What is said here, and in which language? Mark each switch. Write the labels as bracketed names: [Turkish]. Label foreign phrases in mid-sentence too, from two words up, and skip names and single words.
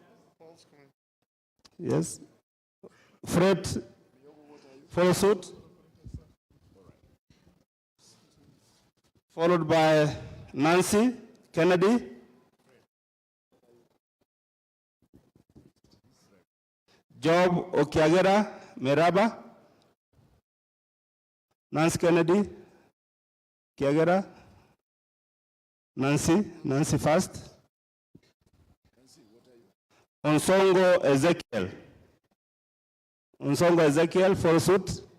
[English] Yes. Fred, follow suit. Followed by Nancy Kennedy. Job Okiagera Meraba. Nancy Kennedy. Kiagera. Nancy first. Onsongo Ezekiel, follow suit.